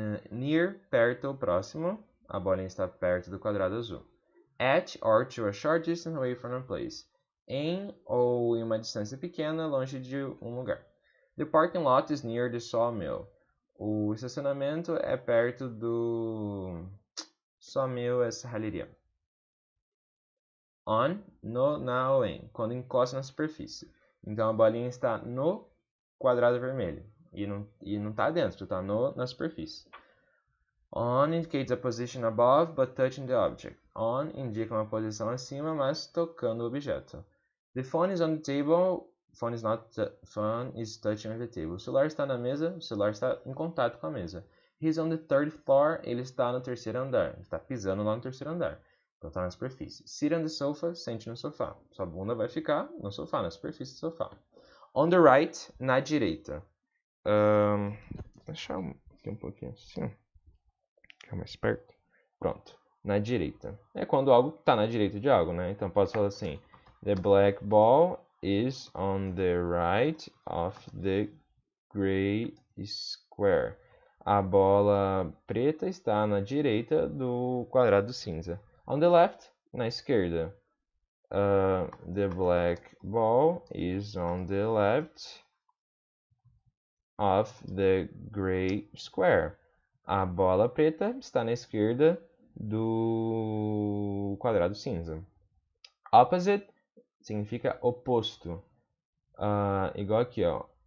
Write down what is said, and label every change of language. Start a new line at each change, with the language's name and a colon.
Portuguese: Near, perto ou próximo. A bolinha está perto do quadrado azul.
English: At or to a short distance away from a place.
Portuguese: Em ou em uma distância pequena, longe de um lugar.
English: The parking lot is near the sawmill.
Portuguese: O estacionamento é perto do sawmill, essa serralheria. On, no, na ou em. Quando encosta na superfície. Então a bolinha está no quadrado vermelho. E não está dentro, está na superfície.
English: On indicates a position above, but touching the object.
Portuguese: On indica uma posição acima, mas tocando o objeto.
English: The phone is on the table. Phone is touching the table.
Portuguese: O celular está na mesa. O celular está em contato com a mesa.
English: He's on the third floor.
Portuguese: Ele está no terceiro andar. Ele está pisando lá no terceiro andar. Então está na superfície.
English: Sit on the sofa.
Portuguese: Sente no sofá. Sua bunda vai ficar no sofá, na superfície do sofá.
English: On the right.
Portuguese: Na direita. Deixa eu aqui um pouquinho assim. Ficar mais perto. Pronto. na direita. É quando algo está na direita de algo, né? Então posso falar assim:
English: The black ball is on the right of the gray square.
Portuguese: A bola preta está na direita do quadrado cinza.
English: On the left,
Portuguese: na esquerda.
English: The black ball is on the left of the gray square.
Portuguese: A bola preta está na esquerda do quadrado cinza. Opposite significa oposto. Igual aqui, ó.